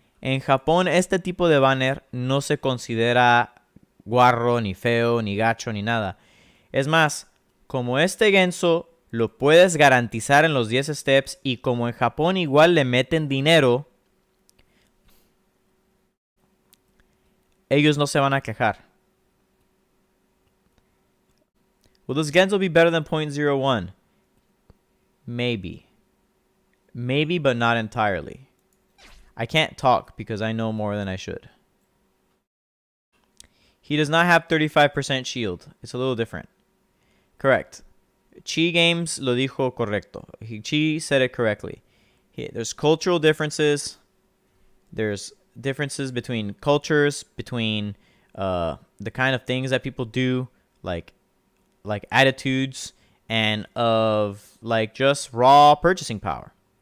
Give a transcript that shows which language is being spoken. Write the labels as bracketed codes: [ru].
[es] En Japón, este tipo de banner no se considera guarro, ni feo, ni gacho, ni nada. Es más, como este Genzo lo puedes garantizar en los 10 steps y como en Japón igual le meten dinero, ellos no se van a quejar. [en] Will this Genzo be better than 0.01? Maybe. Maybe, but not entirely. I can't talk because I know more than I should. He does not have 35% shield. It's a little different. Correct. [es] Chi Games lo dijo correcto. [en] Chi said it correctly. There's cultural differences. There's differences between cultures, between the kind of things that people do, like attitudes, and of just raw purchasing power.